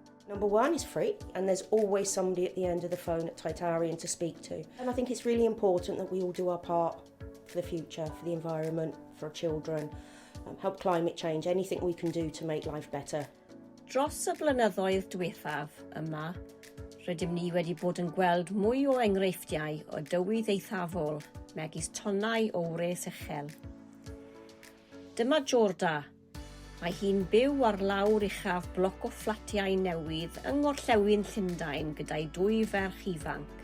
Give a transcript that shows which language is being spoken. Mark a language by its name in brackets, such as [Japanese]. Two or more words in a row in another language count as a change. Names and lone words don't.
[English] Number one is free, and there's always somebody at the end of the phone at Titarian to speak to. And I think it's really important that we all do our part for the future, for the environment, for our children, help climate change, anything we can do to make life better. [Welsh] Dros y blynyddoedd diwethaf yma, rydym ni wedi bod yn gweld mwy o enghreifftiau o dywydd eithafol megis tonnau o wres uchel. Dyma Jorda. Mae hi'n byw ar lawr uchaf bloc o fflatiau newydd yng Ngorllewin Llundain gyda'i 2 ferch ifanc.